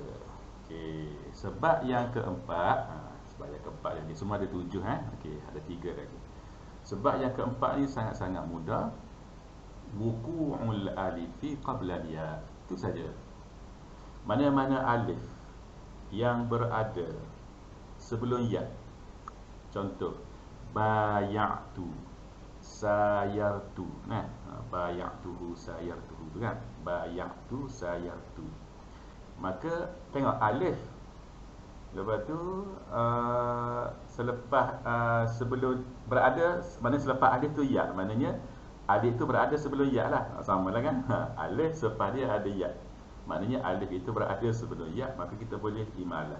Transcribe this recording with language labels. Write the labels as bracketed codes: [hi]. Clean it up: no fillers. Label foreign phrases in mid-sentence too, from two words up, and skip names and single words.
[ms] Okey, sebab yang keempat, jadi semua ada 7 okey, ada 3 lagi. Sebab yang keempat ni sangat-sangat mudah. [ar] وقوع الألف قبل الياء. [ms] Itu saja. Mana-mana alif yang berada sebelum ya. [ar] Contoh بعت، سرت. بعته، سرته [ms] tu kan. [ar] بعت، سرت. [ms] Maka tengok alif, lepas tu selepas sebelum berada, maknanya selepas alif tu ya, maknanya alif tu berada sebelum ya lah, sama lah kan. Alif selepas dia ada ya, maknanya alif itu berada sebelum ya, maka kita boleh imalah.